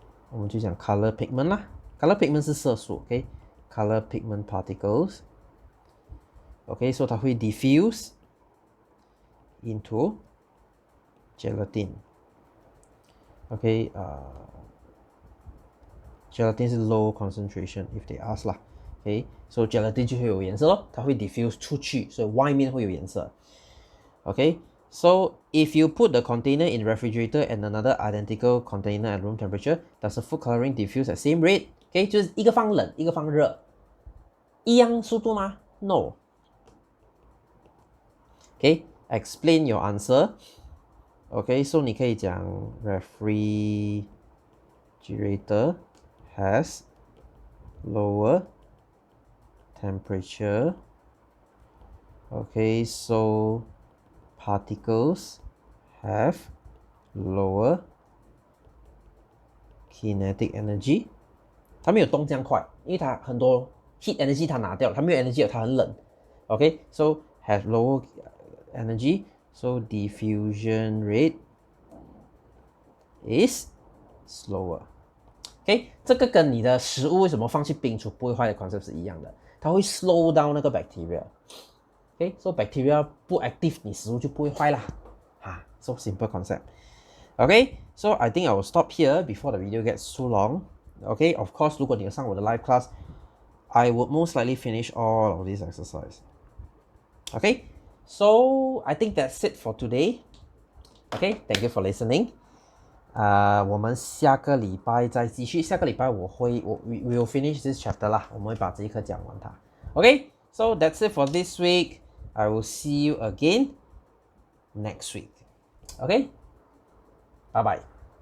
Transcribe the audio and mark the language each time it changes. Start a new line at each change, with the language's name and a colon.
Chinese: 我们就讲
English: color pigment 啦。color pigment
Chinese: 是色素
English: ，OK， color pigment particles。OK， so 它会 diffuse into gelatin。 OK， gelatin 是 low concentration if they ask 啦。
Chinese: OK， so gelatin 就会有颜色咯，它会 diffuse 出去，所以外面会有颜色。
English: OK， so if you put the container in refrigerator and another identical container at room temperature, does the food coloring diffuse at same rate?
Chinese: OK， 就是一个放冷，一个放热，一样速度吗 ？
English: No。 Okay, explain your answer. Okay, so
Chinese: 你可以讲
English: refrigerator has lower temperature. Okay, so particles have lower kinetic energy.
Chinese: 它没有动这样快，因为它很多 heat energy 它拿掉了，它没有 energy 了，它很冷。
English: Okay, so has lower energy, so diffusion rate is slower.
Chinese: OK， 这个跟你的食物为什么放去冰储不会坏的 concept 是一样的，它会
English: slow down
Chinese: 那个 bacteria. OK， so bacteria 不 active， 你食物就不会坏啦。
English: So simple concept. OK, so I think I will stop here before the video gets too long. OK, of course,
Chinese: 如果你有上我的
English: live class, I would most likely finish all of this exercise. OK.So I think that's it for today. Okay, thank you for listening.
Chinese: 我们下个礼拜再继续。下个礼拜
English: we will finish this chapter
Chinese: 啦，我们会把这一课讲完它。
English: Okay, so that's it for this week. I will see you again next week. Okay, bye bye.